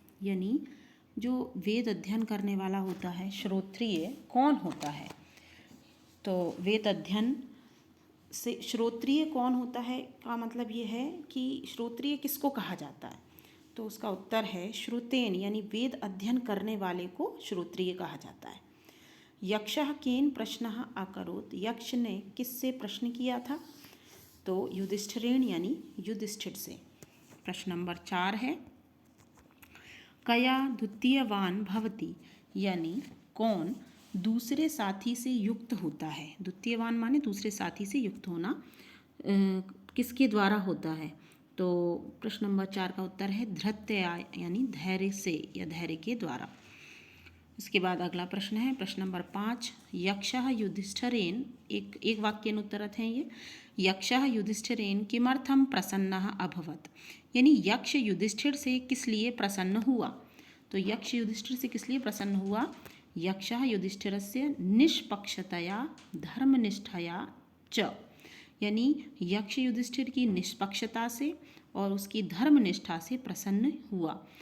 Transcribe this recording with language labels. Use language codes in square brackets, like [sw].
[hi] यानी जो वेद अध्ययन करने वाला होता है, श्रोत्रिय कौन होता है। तो वेद अध्ययन से श्रोत्रिय कौन होता है का मतलब ये है कि श्रोत्रिय किसको कहा जाता है। तो उसका उत्तर है श्रुतेन, यानी वेद अध्ययन करने वाले को श्रोत्रिय कहा जाता है। [sa] यक्षः केन प्रश्नः अकरोत्। [hi] यक्ष ने किससे प्रश्न किया था। तो युधिष्ठिरेण, यानी युधिष्ठिर से। प्रश्न नंबर 4 है, [sa] कया द्वितीयवान भवति। [hi] यानी कौन दूसरे साथी से युक्त होता है। द्वितीयवान माने दूसरे साथी से युक्त होना, किसके द्वारा होता है। तो प्रश्न नंबर 4 का उत्तर है धृत्या, यानी धैर्य से या धैर्य के द्वारा। इसके बाद अगला प्रश्न है, प्रश्न नंबर 5, [sa] यक्षः युधिष्ठिरेण, [hi] एक वाक्यानुत्तरत है ये। [sa] यक्षः युधिष्ठिरेण किमर्थं प्रसन्नः अभवत्। [hi] यानी यक्ष युधिष्ठिर से किस लिए प्रसन्न हुआ। तो यक्ष युधिष्ठिर से किस लिए प्रसन्न हुआ। [sa] यक्षः युधिष्ठिरस्य निष्पक्षतया धर्मनिष्ठया च। [hi] यानी यक्ष युधिष्ठिर की निष्पक्षता से और उसकी धर्मनिष्ठा से प्रसन्न हुआ।